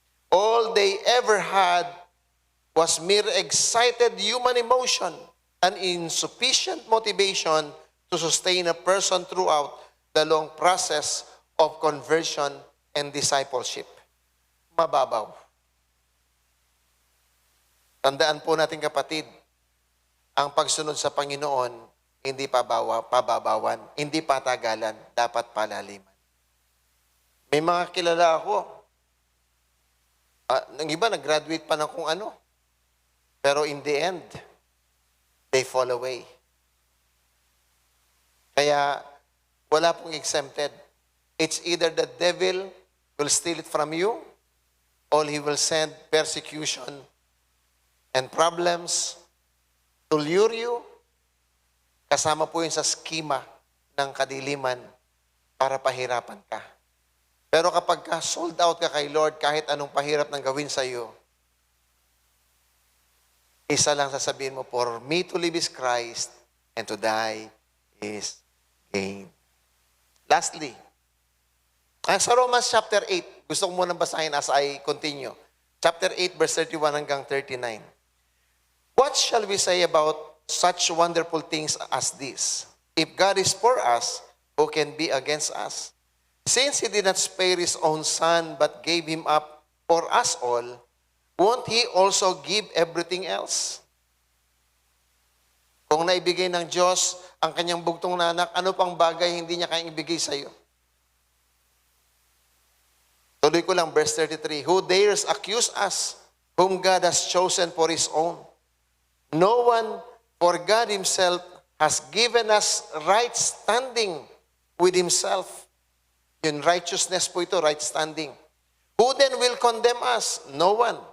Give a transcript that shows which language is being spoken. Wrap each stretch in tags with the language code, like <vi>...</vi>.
<en>All they ever had was mere excited human emotion an insufficient motivation to sustain a person throughout the long process of conversion and discipleship.</en> <tl>Mababaw. Tandaan po natin kapatid, ang pagsunod sa Panginoon, hindi pababawan, hindi patagalan, dapat palaliman. May mga kilala ako, ng iba nag-graduate pa ng kung ano, pero</tl> <en>in the end, they fall away.</en> <tl>Kaya, wala pong exempted.</tl> <en>It's either the devil will steal it from you, or he will send persecution and problems to lure you.</en> <tl>Kasama po yun sa skema ng kadiliman para pahirapan ka. Pero kapag ka sold out ka kay Lord, kahit anong pahirap nang gawin sa iyo, isa lang sasabihin mo,</tl> <en>for me to live is Christ, and to die is gain.</en> <tl>Lastly, sa Romans chapter 8, gusto ko munang basahin</tl> <en>as I continue. Chapter 8, verse 31 hanggang 39. What shall we say about such wonderful things as this? If God is for us, who can be against us? Since He did not spare His own Son, but gave Him up for us all, won't He also give everything else?</en> <tl>Kung naibigay ng Diyos ang kanyang bugtong na anak, ano pang bagay hindi niya kayang ibigay sa iyo? Tuloy ko lang, verse 33.</tl> <en>Who dares accuse us, whom God has chosen for His own? No one, for God Himself has given us right standing with Himself.</en> <tl>Yung righteousness po ito,</tl> <en>right standing. Who then will condemn us? No one.</en>